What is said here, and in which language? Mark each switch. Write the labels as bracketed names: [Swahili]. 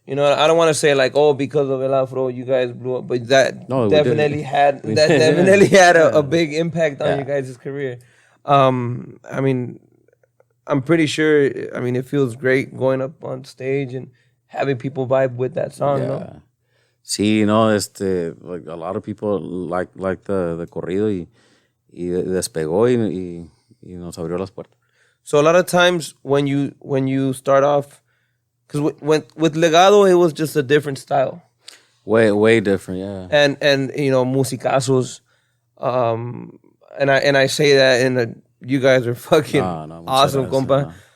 [English] You know, I don't want to say like, oh, because of el afro you guys blew up, but that definitely had a big impact on you guys' career. I mean, I'm pretty sure. I mean, it feels great going up on stage and having people vibe with that song. Yeah. No? [Spanish] Sí, no, [English] like a lot of people like the [Spanish] corrido y despegó y nos abrió las puertas. [English] So a lot of times when you start off, because with Legado it was just a different style. Way different, yeah. And you know, musicazos, and I say that you guys are fucking awesome, compa.